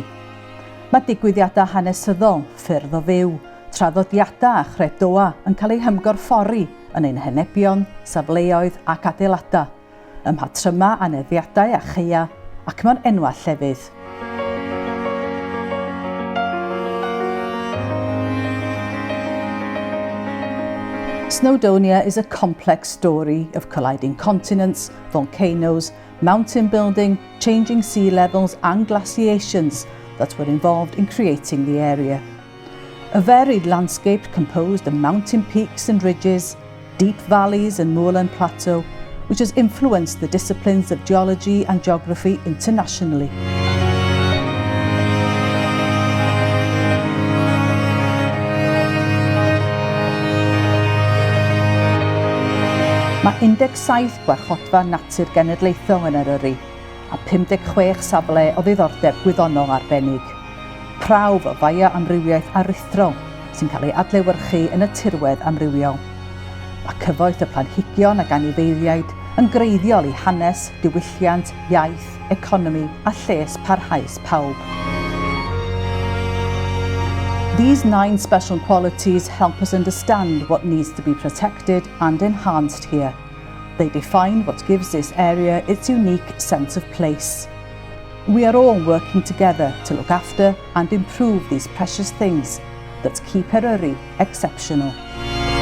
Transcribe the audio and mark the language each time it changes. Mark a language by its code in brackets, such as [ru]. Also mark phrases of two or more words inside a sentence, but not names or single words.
[cy] Mae digwyddiadau hanesyddol, ffyrdd o fyw, traddodiadau a chredoa yn cael eu hymgorffori yn ein henebion, safleoedd ac adeiladau, ym mhatryma aneddiadau a cheia ac mewn enwau llefydd. [en] Snowdonia is a complex story of colliding continents, volcanoes, mountain building, changing sea levels and glaciations that were involved in creating the area. A varied landscape composed of mountain peaks and ridges, deep valleys and moorland plateau, which has influenced the disciplines of geology and geography internationally. [cy] Mae 17 gwarchodfa natur genedlaethol yn Eryri a 56 safle o ddiddordeb gwyddonol arbennig. Prawf o faia amrywiaeth aruthrol sy'n cael ei adlewyrchu yn y tirwedd amrywiol. Mae cyfoeth y planhigion ac anifeiliaid yn greiddiol i hanes, diwylliant, iaith, economi a lles parhaus pawb. [en] These 9 special qualities help us understand what needs to be protected and enhanced here. They define what gives this area its unique sense of place. We are all working together to look after and improve these precious things that keep Eryri exceptional.